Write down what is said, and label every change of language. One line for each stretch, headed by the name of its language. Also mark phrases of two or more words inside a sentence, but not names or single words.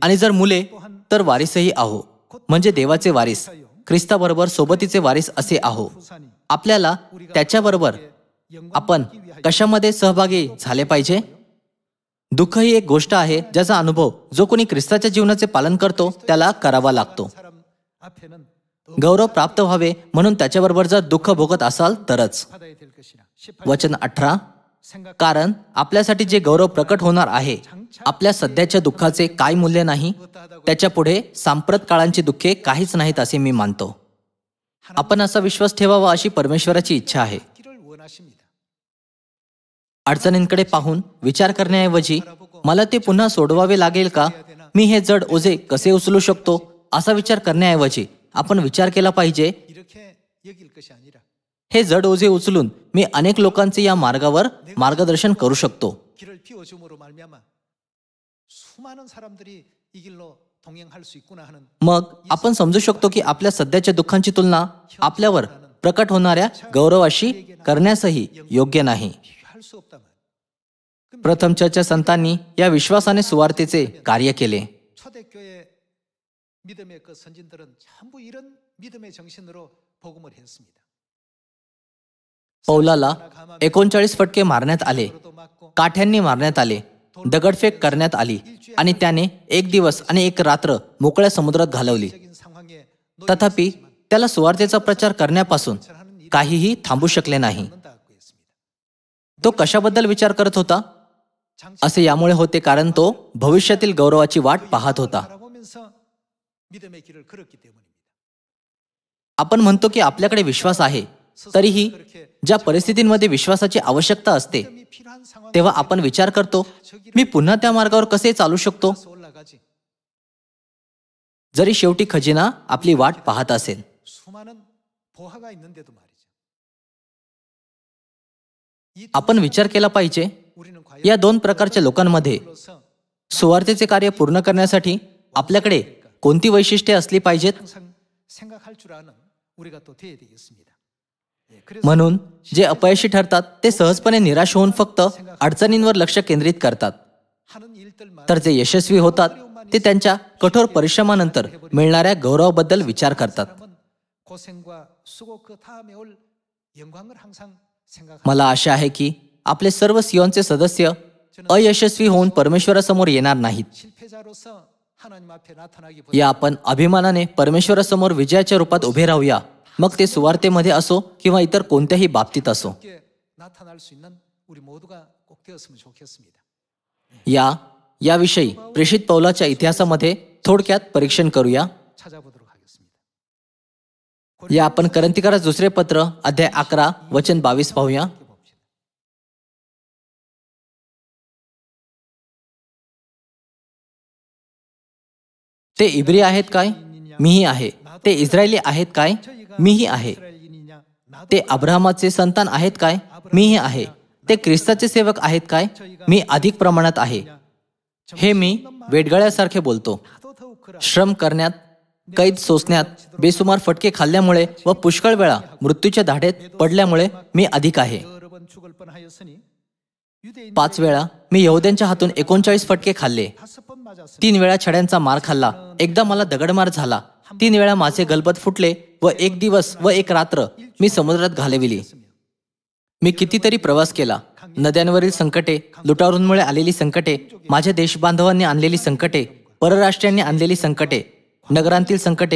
Marathi: आणि जर मुले तर वारिसही आहो, म्हणजे देवाचे वारिस, ख्रिस्ताबरोबर सोबतीचे वारिस असे आहो. 후산이 आपल्याला त्याच्याबरोबर आपण कशामध्ये सहभागी झाले पाहिजे? दुःख ही एक गोष्ट आहे ज्याचा अनुभव जो कोणी ख्रिस्ताच्या जीवनाचे पालन करतो त्याला करावा लागतो.
Korean: 사람 앞에는
Marathi: गौरव प्राप्त व्हावे म्हणून त्याच्याबरोबर जर दुःख भोगत असाल तरच.
Korean: 받아야 될 것이라. 18
Marathi: वचन 18.
Korean: 생각
Marathi: कारण आपल्यासाठी जे गौरव प्रकट होणार आहे, आपल्या सध्याच्या दुःखाचे काय मूल्य नाही, त्याच्या पुढे सांप्रत काळांची दुःखे काहीच नाहीत असे मी मानतो. आपण असा विश्वास ठेवावा अशी परमेश्वराची इच्छा आहे.
Korean: 기를 원하십니다.
Marathi: अडचणींकडे पाहून विचार करण्याऐवजी मला ते पुन्हा सोडवावे लागेल का, मी हे जड ओझे कसे उचलू शकतो असा विचार करण्याऐवजी आपण विचार केला पाहिजे,
Korean: 이렇게 여길 것이 아니라
Marathi: हे जड ओझे उचलून मी अनेक लोकांचे या मार्गावर मार्गदर्शन करू शकतो.
Korean: 길을 피워줌으로 말미암아 수많은 사람들이 이 길로 동행할 수 있구나 하는
Marathi: मग आपण समजू शकतो की आपल्या सध्याच्या दुःखांची तुलना आपल्यावर प्रकट होणाऱ्या गौरवाशी करण्यासही योग्य नाही.
Korean: 비교할 수 없다면
Marathi: प्रथम चर्चच्या संतांनी या विश्वासाने सुवार्तेचे कार्य केले.
Korean: 초대교회 믿음의 그 선진들은 전부 이런 믿음의 정신으로 복음을 했습니다.
Marathi: पौलाला 39 फटके मारण्यात आले,
Korean: 또 맞고
Marathi: काठ्यांनी मारण्यात आले, दगडफेक करण्यात आली आणि त्याने एक दिवस आणि एक रात्र मोकळ्या समुद्रात घालवली.
Korean: 적인 상황에
Marathi: तथापि त्याला सुवार्तेचा प्रचार करण्यापासून काहीही थांबू शकले नाही.
Korean: 놓는다고 했습니다.
Marathi: तो कशाबद्दल विचार करत होता? असे यामुळे होते कारण तो भविष्यातील गौरवाची वाट पाहत होता.
Korean: 바라보면서 믿음의 길을 걸었기 때문입니다.
Marathi: आपण म्हणतो की आपल्याकडे विश्वास आहे, तरीही ज्या परिस्थितींमध्ये विश्वासाची आवश्यकता असते
Korean: 믿음이 필요한 상황
Marathi: तेव्हा आपण विचार करतो, मी पुन्हा त्या मार्गावर कसे चालू शकतो?
Korean: 에서 올라가지.
Marathi: जरी शेवटी खजिना आपली वाट पाहत असेल.
Korean: 수많은 보화가 있는데도 말이죠. 이
Marathi: आपण विचार केला पाहिजे,
Korean: 우리는 과연
Marathi: या दोन प्रकारच्या लोकांमध्ये
Korean: 로서
Marathi: सुवार्तेचे कार्य पूर्ण करण्यासाठी आपल्याकडे कोणती वैशिष्ट्ये असली पाहिजेत?
Korean: 항상 생각할 줄 아는 우리가 또 돼야 되겠습니다. 예, 그래서
Marathi: म्हणून जे अपयशी ठरतात ते सहजपणे निराश होऊन फक्त अडचणींवर लक्ष केंद्रित करतात,
Korean: 하는 일들만
Marathi: तर जे यशस्वी होतात ते त्यांच्या कठोर परिश्रमानंतर मिळणाऱ्या गौरवाबद्दल विचार करतात.
Korean: 사람은 고생과 수고 그 다음에 올 영광을 항상 생각하는
Marathi: मला आशा आहे की आपले सर्व सियोनचे सदस्य अयशस्वी होऊन परमेश्वरासमोर येणार नाहीत.
Korean: 실패자로서 하나님 앞에 나타나기
Marathi: या आपण अभिमानाने परमेश्वरासमोर विजयाच्या रूपात उभे राहूया, मग ते सुवार्तेमध्ये असो किंवा इतर कोणत्याही बाबतीत असो.
Korean: 보다 나타날 수 있는 우리 모두가 꼭 되었으면 좋겠습니다.
Marathi: याविषयी प्रेषित पौलाच्या इतिहासामध्ये थोडक्यात परीक्षण करूया.
Korean: 찾아보도록 하겠습니다.
Marathi: या आपण करंथीकरास दुसरे पत्र अध्याय 11 वचन 22 पाहूया.
Korean: 봅시다.
Marathi: ते इब्री आहेत काय? मीही आहे. ते इस्रायली आहेत काय? मीही आहे.
Korean: 이스라엘인이냐? 나도
Marathi: ते अब्राहमाचे संतान आहेत काय? मीही आहे. ते ख्रिस्ताचे सेवक आहेत काय? मी अधिक प्रमाणात आहे. हे मी वेडगळ्यासारखे बोलतो.
Korean: 나도 더욱 그라.
Marathi: श्रम करण्यात, कैद सोसण्यात, बेसुमार फटके खाल्ल्यामुळे व पुष्कळ वेळा मृत्यूच्या धाडेत पडल्यामुळे मी अधिक आहे.
Korean: 여러 번 죽을 뻔하였으니 유대인
Marathi: 5 वेळा मी यहुद्यांच्या हातून 39 फटके खाल्ले.
Korean: 5번 맞았으니
Marathi: 3 वेळा छड्यांचा मार खाल्ला. एकदा मला दगडमार झाला. 3 वेळा माझे गलबत फुटले व 1 दिवस व 1 रात्र मी समुद्रात घालविली. मी कितीतरी प्रवास केला. नद्यांवरील संकटे, लुटारूंमुळे आलेली संकटे, माझ्या देशबांधवांनी आणलेली संकटे, परराष्ट्रीयांनी आणलेली संकटे, नगरांतील संकटे,